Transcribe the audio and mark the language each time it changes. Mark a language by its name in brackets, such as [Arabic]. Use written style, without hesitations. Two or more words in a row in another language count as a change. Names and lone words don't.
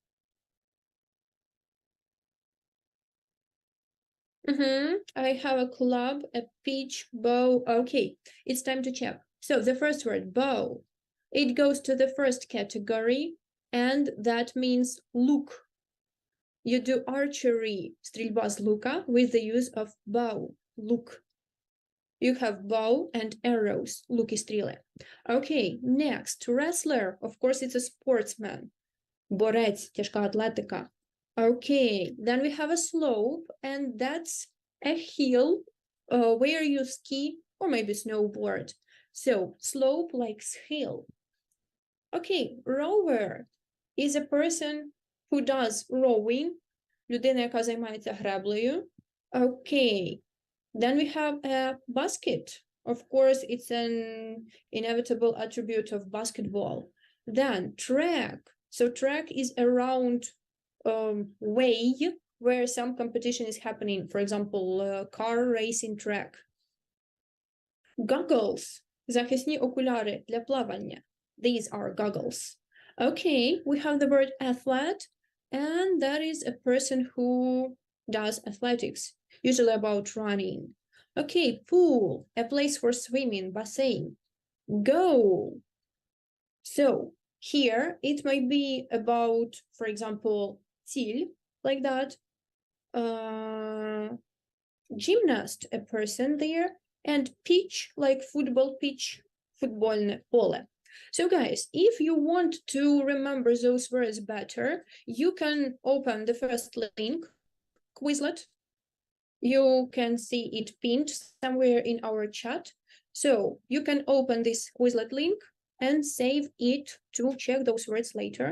[English] I have a club, a pitch, bow. Okay, it's time to check. So the first word, bow, it goes to the first category, and that means look. You do archery, [Russian] стрельба с лука, [English] with the use of bow, look. You have bow and arrows, [Russian] луки стрелы. [English] Okay, next, wrestler. Of course, it's a sportsman. [Ukrainian] Борець, тяжка атлетика. [English] Okay, then we have a slope, and that's a hill where you ski or maybe snowboard. So slope like hill. Okay, rower is a person who does rowing. [Ukrainian] Людина, яка займається греблею. [English] Okay, then we have a basket. Of course, it's an inevitable attribute of basketball. Then track. So track is a round way where some competition is happening. For example, car racing track. Goggles. [Ukrainian] Захисні окуляри для плавання. [English] These are goggles. Okay, we have the word athlete, and that is a person who does athletics, usually about running. Okay, pool, a place for swimming, bassin. Go. So here it might be about, for example, тіль, like that. Gymnast, a person there, and pitch, like football pitch, [Ukrainian] футбольне поле. [English] So guys, if you want to remember those words better, you can open the first link, Quizlet. You can see it pinned somewhere in our chat. So you can open this Quizlet link and save it to check those words later.